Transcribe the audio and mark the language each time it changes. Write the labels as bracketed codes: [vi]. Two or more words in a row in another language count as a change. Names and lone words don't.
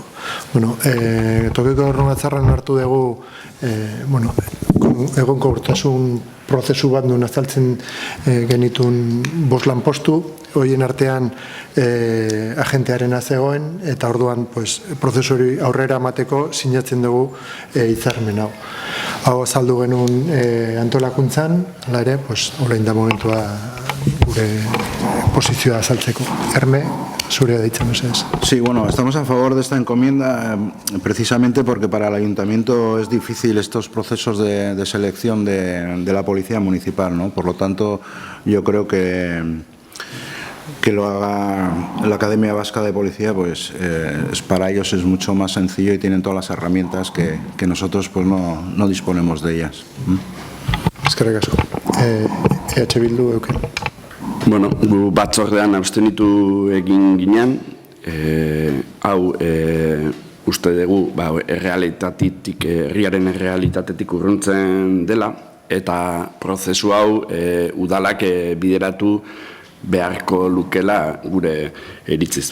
[eu] Tokiko Gobernu-Batzarran hartu dugu egonkortasun prozesu bat duen azaltzen genitun 5 lanpostu, horien artean agentearena zegoen, eta orduan prozesori aurrera amateko sinatzen dugu hitzarmen hau. Hau azaldu genuen antolakuntzan, hala ere, orain da momentua gure posizioa azaltzeko. Herme, zurea deitzen mesedez. [es] Sí, estamos a favor de esta encomienda precisamente porque para el ayuntamiento es difícil estos procesos de selección de la policía municipal, ¿no? Por lo tanto, yo creo que lo haga la Academia Vasca de Policía, para ellos es mucho más sencillo y tienen todas las herramientas que nosotros no disponemos de ellas. [eu] Eskerrik asko. EH Bildu euken. Gu batzordean abstenitu egin ginen, hau uste dugu herriaren errealitatetik urruntzen dela, eta prozesu hau udalak bideratu beharko lukela gure iritziz.